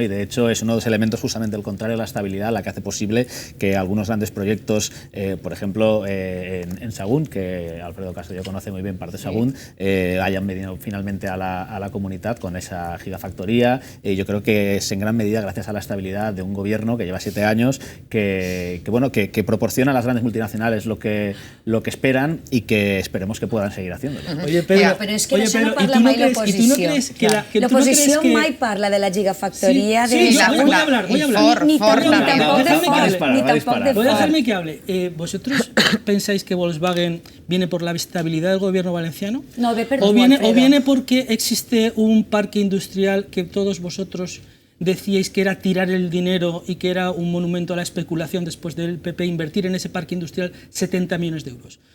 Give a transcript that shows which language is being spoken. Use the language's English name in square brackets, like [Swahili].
[Spanish] Y de hecho es uno de los elementos justamente el contrario a la estabilidad, la que hace posible que algunos grandes proyectos, por ejemplo, en Sagunt, que Alfredo Castillo conoce muy bien parte de Sagunt, haya hayan venido finalmente a la comunidad con esa gigafactoría. Yo creo que es en gran medida gracias a la estabilidad de un gobierno que lleva 7 años, que proporciona a las grandes multinacionales lo que esperan y que esperemos que puedan seguir haciéndolo. Oye, Pedro, [Catalan] però és que d'això no parla mai l'oposició. L'oposició mai parla de la gigafactoria de Sagunt. [Spanish] Voy a hablar. [Catalan] Ni tampoc de Ford. [Spanish] Voy a dejarme que hable. ¿Vosotros pensáis que Volkswagen viene por la estabilidad del gobierno valenciano? [Catalan] No, ve per [Spanish] ¿O viene porque existe un parque industrial que todos vosotros decíais que era tirar el dinero y que era un monumento a la especulación después del PP invertir en ese parque industrial 70 millones de euros?